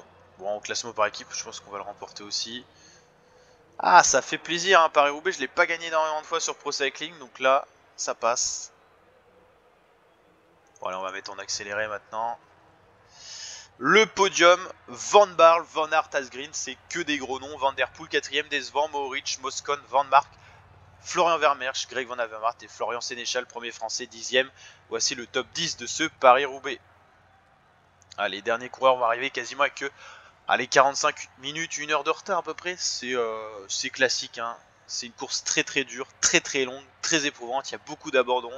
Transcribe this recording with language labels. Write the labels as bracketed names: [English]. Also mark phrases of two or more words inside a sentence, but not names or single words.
[French] Bon, au classement par équipe, je pense qu'on va le remporter aussi. Ah, ça fait plaisir, hein, Paris-Roubaix, je l'ai pas gagné énormément de fois sur Pro Cycling, donc là, ça passe. Bon, allez, on va mettre en accéléré maintenant. Le podium, Van Baarle, Van Aert, Asgreen, c'est que des gros noms. Van Der Poel, 4ème, Desvant, Mohoric, Moscon, Van Mark, Florian Vermeersch, Greg Van Avermaet et Florian Sénéchal, premier français, 10ème. Voici le top 10 de ce Paris-Roubaix. Ah, les derniers coureurs vont arriver quasiment avec que allez, 45 minutes, 1 heure de retard à peu près, c'est classique. Hein. C'est une course très très dure, très très longue, très éprouvante, il y a beaucoup d'abandons.